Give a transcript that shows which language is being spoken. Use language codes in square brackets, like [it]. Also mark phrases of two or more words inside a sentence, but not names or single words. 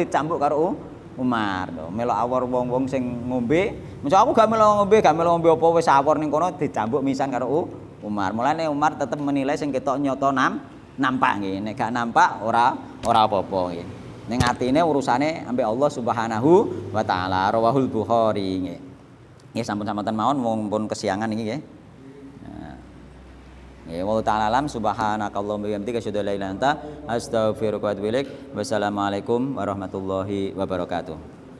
[jv] dicambuk karo Umar melok awor wong-wong sing ngombe maksud aku gak melok ngombe apa wis awor ning kono dicambuk misan karo Umar mulane Umar tetep menilai sing ketok nyoto nampak nggih nek gak nampak ora apa-apa nggih ning atine urusane ambek Allah [ar] سبحانه وتعالى رواه البخاري [jv] nggih nggih sampun-sampun mawon wong pun kesiangan iki nggih [ar] يا والله تعالى أعلم سبحانك اللهم وبحمدك أشهد أن لا إله إلا أنت أستغفرك وأتوب إليك والسلام عليكم ورحمة الله وبركاته.